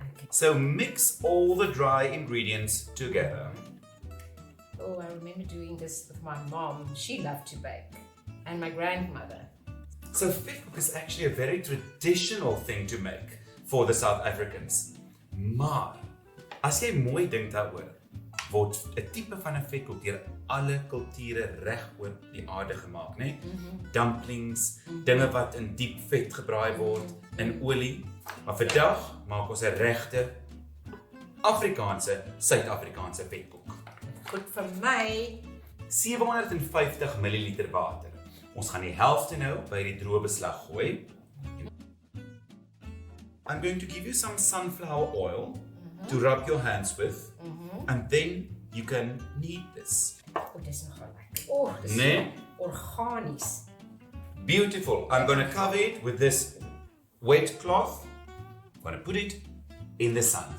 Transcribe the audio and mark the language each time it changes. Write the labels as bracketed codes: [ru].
[en] So mix all the dry ingredients together. Oh, I remember doing this with my mom. She loved to bake. And my grandmother. So Vetkoek is actually a very traditional thing to make for the South Africans. [af] Maar, as jy mooi dink daaroor, word 'n tipe van 'n Vetkoek deur alle kulture reg oor die aarde gemaak, né? Dumplings, dinge wat in diep vet gebraai word in olie. Maar vandag maak ons 'n regte Afrikaanse, Suid-Afrikaanse Vetkoek. Goed vir my. 750 ml water. Ons gaan die helfte nou by die droë beslag gooi. [en] I'm going to give you some sunflower oil to rub your hands with, and then you can knead this. [af] Oh, dis nogal lekker. Oh, dis Nee. organies. [en] Beautiful. I'm going to cover it with this wet cloth. I'm going to put it in the sun.